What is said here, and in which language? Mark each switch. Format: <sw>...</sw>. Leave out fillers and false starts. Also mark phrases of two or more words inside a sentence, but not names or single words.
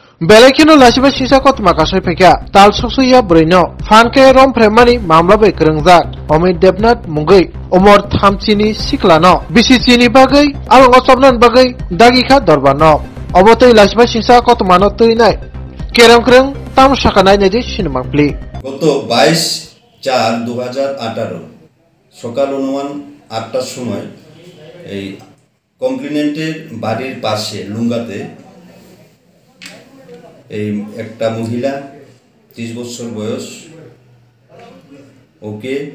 <trp>Belekino lasiba sisa kot makasai pekya tal soksuya brino fanke rom fremani mamla bai krengjak Omid Debnath mungoi omor thamchini siklano bisichini bagai alongo sobnan bagai dagika dorbano obotoi lasiba sisa kot mano tuinai kerem kreng tam sakanai neje sinmangpli</trp> <bn>গত 22/4/2018 সকাল অনুমান 8টার সময় এই কমপ্লেনেন্টের বাড়ির পাশে লুঙ্গাতে এই একটা মহিলা 30 বছর বয়স ওকে</bn>